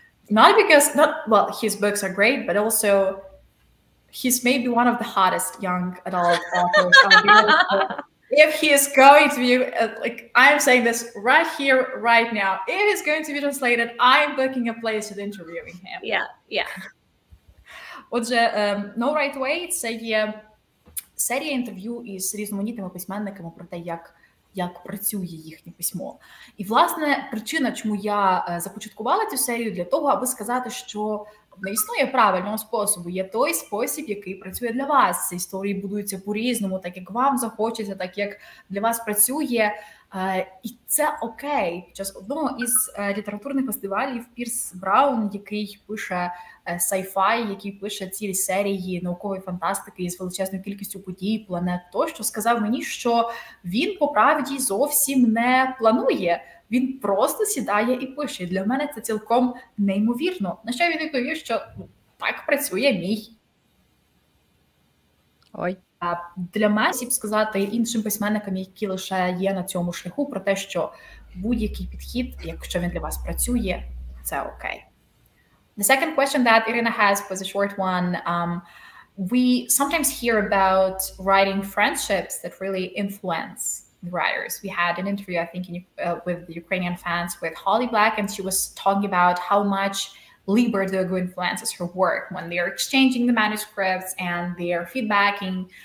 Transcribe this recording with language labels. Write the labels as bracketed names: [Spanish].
[English] Not because, well, his books are great, but also he's maybe one of the hottest young adult authors on the earth. If he is going to be, like, I'm saying this right here, right now, if he's going to be translated, I'm booking a place and interviewing him. Yeah. [Ukrainian] Отже, No Right Way – це є серія інтерв'ю із різноманітними письменниками про те, як працює їхнє письмо. І, власне, причина, чому я започаткувала цю серію, для того, аби сказати, що не існує правильного способу. Є той спосіб, який працює для вас. Ці історії будуються по-різному, так як вам захочеться, так як для вас працює. І це окей. Під час одного із літературних фестивалів Пірс Браун, який пише sci-fi, який пише цілі серії наукової фантастики із величезною кількістю подій, планет тощо, сказав мені, що він, по правді, зовсім не планує. Він просто сідає і пише. І для мене це цілком неймовірно. На що він відповів, що так працює мій. Для мене, слід сказати іншим письменникам, які лише є на цьому шляху, про те, що будь-який підхід, якщо він для вас працює, це окей. [English] The second question that Irina has was a short one. We sometimes hear about writing friendships that really influence the writers. We had an interview, I think, with the Ukrainian fans with Holly Black, and she was talking about how much Liber Dogu influences her work when they are exchanging the manuscripts and they are feedbacking.